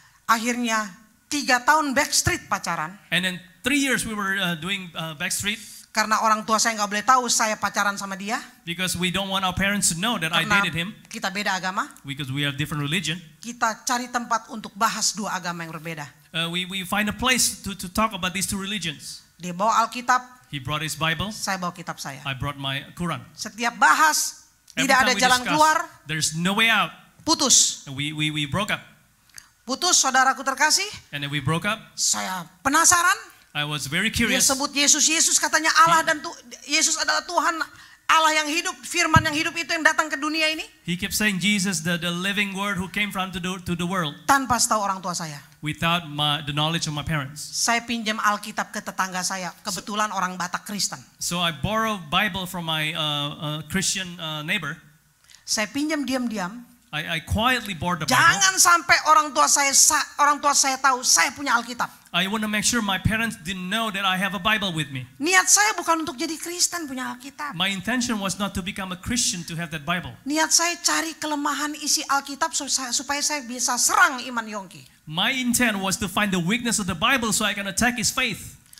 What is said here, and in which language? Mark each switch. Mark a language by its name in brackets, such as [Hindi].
[Indonesian] Akhirnya 3 tahun backstreet pacaran, [English] And then 3 years we were doing backstreet, [Indonesian] karena orang tua saya nggak boleh tahu saya pacaran sama dia, [English] because we don't want our parents to know that I [Indonesian] karena [English] dated him, [Indonesian] kita beda agama. [English] because we have different religion. [Indonesian] Kita cari tempat untuk bahas 2 agama yang berbeda. [English] We find a place to talk about these 2 religions. [Indonesian] Dia bawa Alkitab, [English] He brought his Bible, [Indonesian] saya bawa kitab saya. [English] I brought my Quran. [Indonesian] Setiap bahas, [English] Every [Indonesian] tidak [English] time [Indonesian] ada [English] we [Indonesian] jalan [English] discuss, [Indonesian] keluar, [English] there's no way out. [Indonesian] putus. [English] And we broke up. [Indonesian] Putus, saudaraku terkasih, [English] And then we broke up. [Indonesian] saya penasaran. [English] I was very [Indonesian] Dia [English] curious. [Indonesian] sebut Yesus, Yesus katanya Allah dan Yesus adalah Tuhan, Allah yang hidup, firman yang hidup itu yang datang ke dunia ini. [English] He kept saying Jesus, the living word who came from to the world, [Indonesian] Tanpa tahu orang tua saya. [English] without the knowledge of my parents. [Indonesian] Saya pinjam Alkitab ke tetangga saya, kebetulan orang Batak Kristen. [English] So I borrowed Bible from my Christian neighbor. [Indonesian] Saya pinjam diam-diam. [English] I quietly borrowed the Bible. [Indonesian] Jangan sampai orang tua saya tahu saya punya Alkitab. [English] I want to make sure my parents didn't know that I have a Bible with me. [Indonesian] Niat saya bukan untuk jadi Kristen punya Alkitab. [English] My intention was not to become a Christian to have that Bible. [Indonesian] Niat saya cari kelemahan isi Alkitab supaya saya bisa serang iman Yongki. [English] My intent was to find the weakness of the Bible so I can attack his faith.